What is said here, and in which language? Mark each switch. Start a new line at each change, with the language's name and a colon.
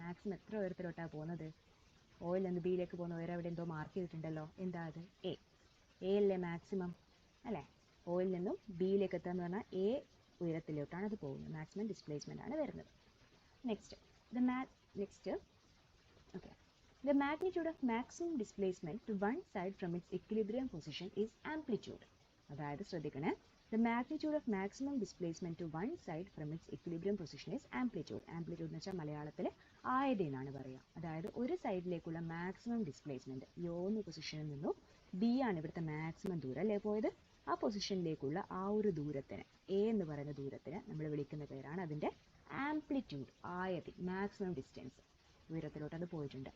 Malayalam: Maximum എത്ര ഉയരത്തിലോട്ടാണ് പോകുന്നത്? Oil നിന്ന് ബിയിലേക്ക് പോകുന്ന ഉയരം അവിടെ എന്തോ മാർക്ക് ചെയ്തിട്ടുണ്ടല്ലോ. എന്താ അത്? എ അല്ലേ മാക്സിമം അല്ലേ? ഓയിൽ നിന്നും ബിയിലേക്ക് എത്തുക പറഞ്ഞാൽ എ ഉയരത്തിലോട്ടാണ് അത് പോകുന്നത്. മാക്സിമം ഡിസ്പ്ലേസ്മെൻ്റ് ആണ് വരുന്നത്. Next
English: Okay. The magnitude of maximum displacement to one side from its equilibrium position is amplitude.
Malayalam: അതായത് ശ്രദ്ധിക്കണേ,
English: the magnitude of maximum displacement to one side from its equilibrium position is amplitude.
Malayalam: Amplitude എന്ന് വെച്ചാൽ മലയാളത്തിൽ ആയത് എന്നാണ് പറയുക. അതായത് ഒരു സൈഡിലേക്കുള്ള മാക്സിമം ഡിസ്പ്ലേസ്മെന്റ് യോന്ന് പൊസിഷനിൽ നിന്നും ബി ആണ് ഇവിടുത്തെ മാക്സിമം ദൂരം അല്ലേ പോയത്. ആ പൊസിഷനിലേക്കുള്ള ആ ഒരു ദൂരത്തിന് എ എന്ന് പറയുന്ന ദൂരത്തിന് നമ്മൾ വിളിക്കുന്ന പേരാണ് അതിന്റെ ആംപ്ലിറ്റ്യൂഡ്, ആയത്, മാക്സിമം ഡിസ്റ്റൻസ്. ഉയരത്തിലോട്ട് അത് പോയിട്ടുണ്ട്.